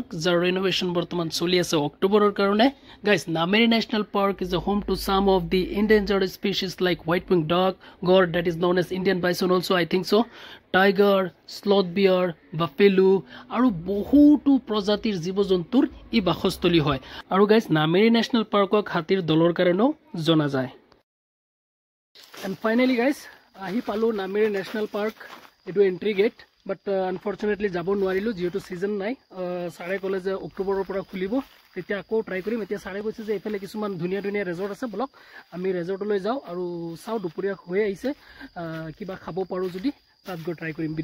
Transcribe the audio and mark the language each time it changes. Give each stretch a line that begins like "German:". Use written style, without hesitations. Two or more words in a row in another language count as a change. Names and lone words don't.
English: The renovation
Assamese: বৰ্তমান চলি আছে অক্টোবৰৰ কাৰণে।
English: Guys, Nameri National Park is a home to some of the endangered species like white-winged duck, gourd that is known as Indian bison also I think so, tiger, sloth bear, buffalo
Assamese: আৰু বহুতো প্ৰজাতিৰ জীৱ-জন্তুৰ ই বাসস্থলী হয়। আৰু guys, Nameri National Parkক হাতীৰ দলৰ কাৰণেও জনা যায়।
English: And finally guys,
Assamese: আহি পালো Nameri National Park এটো
English: entry gate. But unfortunately
Assamese: যাব নোৱাৰিলো যেহেতু সিজন নাই। সাৰে কলে যে অক্টোবৰৰ পৰা খুলিব তেতিয়া আকৌ ট্ৰাই কৰিম। এতিয়া সাৰে কৈছে যে এফালে কিছুমান ধুনীয়া ধুনীয়া ৰিজৰ্ট আছে বলক আমি ৰিজৰ্টলৈ যাও আৰু চাও দুপৰীয়া হৈ আহিছে কিবা খাব পাৰো যদি তাত গৈ ট্ৰাই কৰিম।